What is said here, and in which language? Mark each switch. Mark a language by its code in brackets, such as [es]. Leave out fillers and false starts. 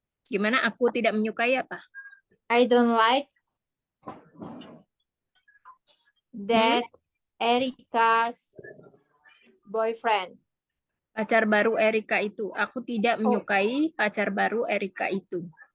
[id] Gimana aku tidak menyukai apa? [en] I don't like that Erica's boyfriend. [id] Pacar baru Erika itu. Aku tidak menyukai pacar baru Erika itu.